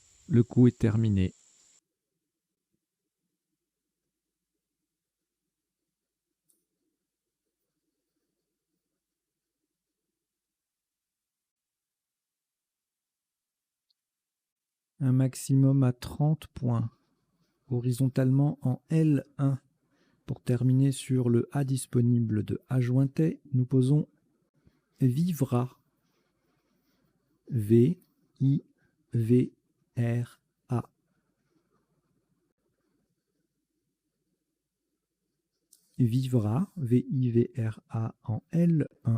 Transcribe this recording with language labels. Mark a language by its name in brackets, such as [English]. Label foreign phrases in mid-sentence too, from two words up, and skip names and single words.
[French] Le coup est terminé. Un maximum à 30 points. Horizontalement en L1. Pour terminer sur le A disponible de A jointet, nous posons vivra. V-I-V-R-A. Vivra, V-I-V-R-A en L1.